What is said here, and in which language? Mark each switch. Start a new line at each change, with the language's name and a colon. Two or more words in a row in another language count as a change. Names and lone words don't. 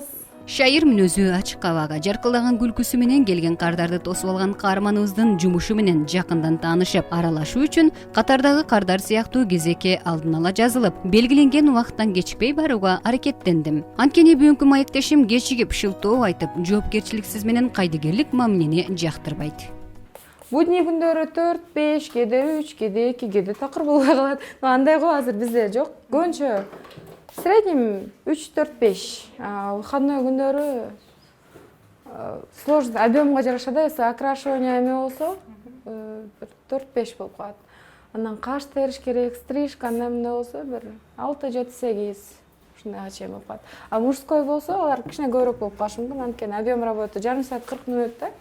Kyrgyz: Шайыр мүнөзү ачык абага, жаркылдаган күлкүсү менен келген кардарды тосуп алган каарманыбыздын жумушу менен жакындан таанышып, аралашуу үчүн катардагы кардар сыяктуу кезекке алдын ала жазылып, белгиленген убакыттан кечикпей барууга аракеттендим. Анткени бүгүнкү маектешим кечигип, шылтоо айтып, жоопкерчиликсиз менен кайдыгерлик мамилени жактырбайт. Будний күндөрү 4-5, кээде 3, кээде 2, кээде такыр болбой калат. Андай го азыр бизде жок. Көбүнчө
Russian: в среднем
Kyrgyz: 3-4-5.
Russian: Выходной күндөрү сложно,
Kyrgyz: объемга жараша да,
Russian: если окрашивание
Kyrgyz: эме болсо 4-5 болуп калат. Андан каш териш керек, стрижка эмне болсо бир 6-7-8 ушундайга чейин болуп калат. А мужской болсо алар кичине көбүрөөк болуп калышы мүмкүн, анткени
Russian: объем работы
Kyrgyz: жарым саат 40 мүнөт да.